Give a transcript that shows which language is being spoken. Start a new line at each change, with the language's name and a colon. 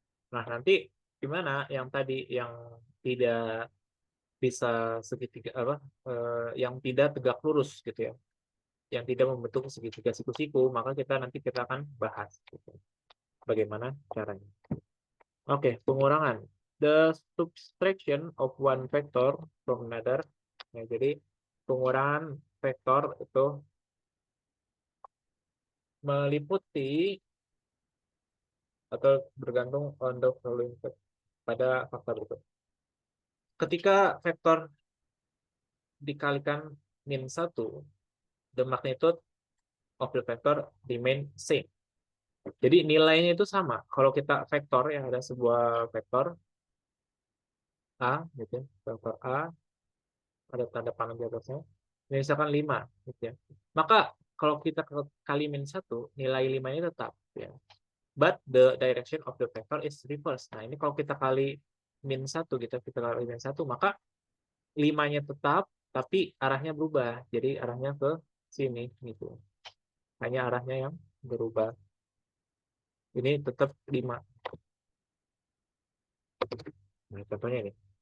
Indonesian: Nah, nanti gimana yang tadi yang tidak bisa segitiga apa yang tidak tegak lurus gitu ya. Yang tidak membentuk segitiga siku-siku, maka kita akan bahas gitu. Bagaimana caranya. Oke, pengurangan.
English: The subtraction of one vector from another.
Indonesian: Ya, jadi pengurangan vektor itu meliputi atau bergantung
English: on the following
Indonesian: pada faktor berikut. Ketika vektor dikalikan min 1,
English: the magnitude of the vector remain same.
Indonesian: Jadi nilainya itu sama. Kalau kita vektor yang ada sebuah vektor A, gitu ya, vektor A, ada tanda panah di atasnya, misalkan 5, gitu ya. Maka kalau kita kali min 1, nilai 5-nya tetap. Ya.
English: But the direction of the vector is reverse.
Indonesian: Nah, ini kalau kita kali min 1, kita kali min 1, maka 5-nya tetap, tapi arahnya berubah. Jadi arahnya ke sini. Gitu. Hanya arahnya yang berubah. Ini tetap 5. Nah, contohnya ini.